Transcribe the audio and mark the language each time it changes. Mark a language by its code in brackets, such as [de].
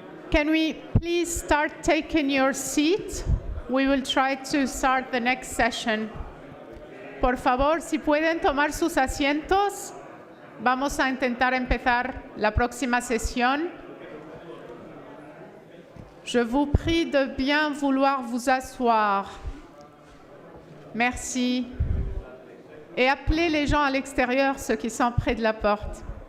[en] Can we please start taking your seat? We will try to start the next session. [es] Por favor, si pueden tomar sus asientos, vamos a intentar empezar la próxima sesión. [fr] Je vous prie de bien vouloir vous asseoir. Merci. Et appelez les gens à l'extérieur, ceux qui sont près de la porte.